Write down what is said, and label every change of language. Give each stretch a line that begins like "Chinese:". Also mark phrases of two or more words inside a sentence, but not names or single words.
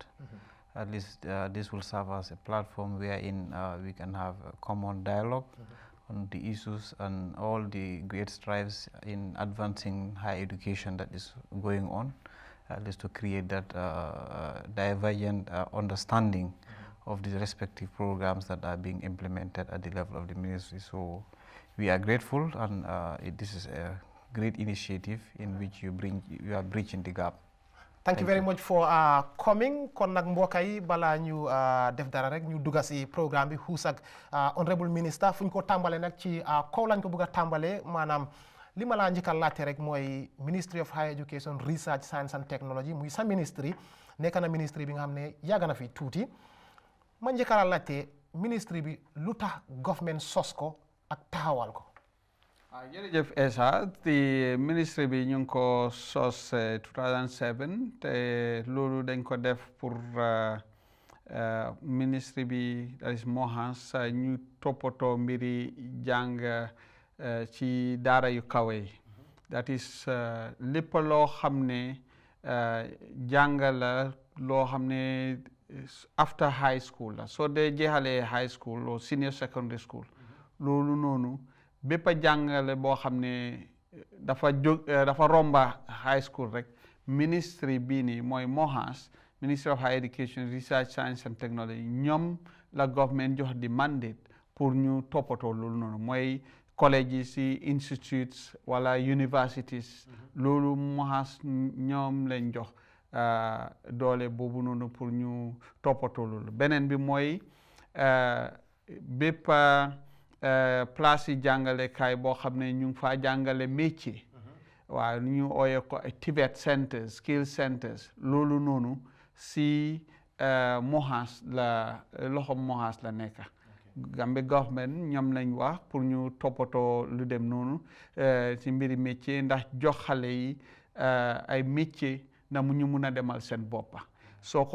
English: At least this will serve as a platform wherein we can have a common dialogue on the issues and all the great strives in advancing higher education that is going on, at least to create that divergent understanding of the respective programs that are being implemented at the level of the ministry. So we are grateful, and this is a great initiative in which you are bridging the gap. Thank you very much for coming.
Wolof: Kon nag mbokk yi balaa ñu def dara rek ñu dugga si programme bi xuus ak
English: Honorable Minister
Wolof: fu ñu ko tàmbalee nag ci kaw lañ ko bëgg a tàmbalee maanaam li ma laa njëkk a laajte rek mooy Ministry of Higher Education, Research, Science and Technology muy sa ministry nekk na ministry bi nga xam ne yàgg na fi tuuti ma njëkk a laajte ministry bi lu tax government sos ko ak taxawal ko. jërëjëf Esa, the ministry bi ñu ngi ko sos 2007 te loolu dañ ko def pour ministry bi
English: that is
Wolof: Mohans ñu toppatoo mbiri jàng ci daara yu kawe yi
English: that is
Wolof: lépp loo xam ne jàng la loo xam ne
English: after high school
Wolof: la soo dee jeexalee
English: high school or senior secondary school
Wolof: loolu noonu bépp jàngale boo xam ne dafa romba
English: high school
Wolof: rek ministry bii nii mooy Mohans, Ministry of Higher Education, Research, Science and Technology, ñoom la government jox di mandate pour ñu toppatoo loolu noonu mooy colleges yi, institutes wala universities loolu Mohans ñoom lañ jox doole boobu noonu pour ñu toppatoo loolu. Beneen bi mooy bépp place yi jàngalekaay boo xam ne ñu ngi faa jàngale métier waaw ñu ooyee ko
English: TVET centers, skill centers
Wolof: loolu noonu si Mohans la loxom Mohans la nekk. Gambia government ñoom lañ wax pour ñu toppatoo lu dem noonu si mbiri métier ndax jox xale yi ay métier na mu ñu mun a demal seen boppa soo ko